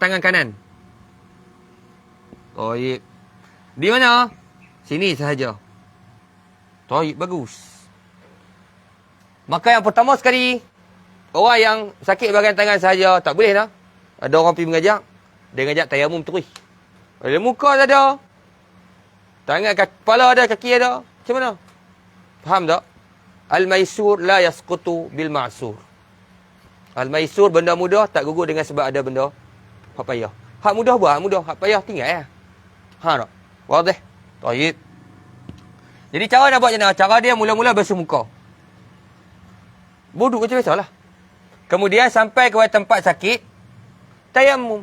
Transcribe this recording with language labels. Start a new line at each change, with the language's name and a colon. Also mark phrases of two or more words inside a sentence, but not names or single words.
Malay: Tangan kanan. Baik. Di mana? Sini sahaja. Baik, bagus. Maka yang pertama sekali, orang yang sakit bahagian tangan sahaja tak boleh lah. Ada orang pergi mengajak, dia ngajak tayammum terus. Ada muka tak ada. Tangan, kepala ada, kaki ada. Macam mana? Faham tak?
Arabic: الميسور لا يسقط بالمعسور.
Malay: Al-maisur benda mudah tak gugur dengan sebab ada benda hak payah. Hak mudah buat, hak mudah, hak payah tinggal ya. Ha tak? Wadih. Baik. Jadi cara nak buat macam mana? Cara dia mula-mula basuh muka. Wuduk macam biasalah. Kemudian sampai ke tempat sakit, tayamum.